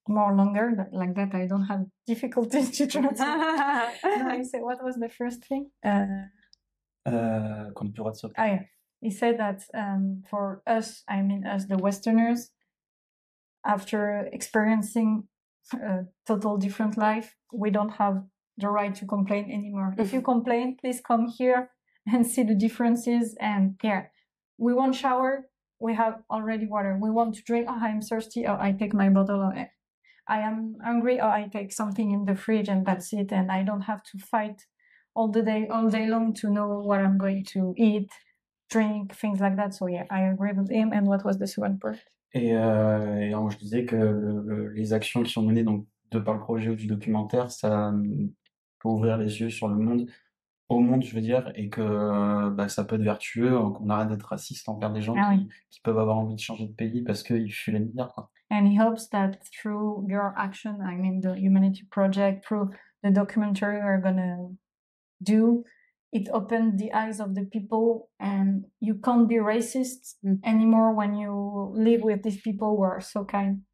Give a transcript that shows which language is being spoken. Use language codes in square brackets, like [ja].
[en] More longer, like that, I don't have difficulties to translate. No, you say, what was the first thing? [fr] Qu'on n'a plus le droit de se plaindre. [en] Yeah. He said that for us, I mean us, the Westerners, after experiencing a total different life, we don't have the right to complain anymore. If you complain, please come here and see the differences. And here, we want shower, we have already water. We want to drink, oh, I'm thirsty, oh, I take my bottle of it. I am hungry, oh, I take something in the fridge and that's it. And I don't have to fight all day long to know what I'm going to eat, drink, things like that. So yeah, I agree with him. And what was the second part? [fr] Et alors, je disais que les actions qui sont menées donc, de par le projet ou du documentaire, ça peut ouvrir les yeux sur le monde, au monde, je veux dire, et que ça peut être vertueux, qu'on arrête d'être raciste envers des gens qui peuvent avoir envie de changer de pays parce qu'ils fuient la misère, quoi. [en] And he hopes that through your action, I mean the Humanity Project, through the documentary we're gonna do, it opened the eyes of the people, and you can't be racist anymore when you live with these people who are so kind.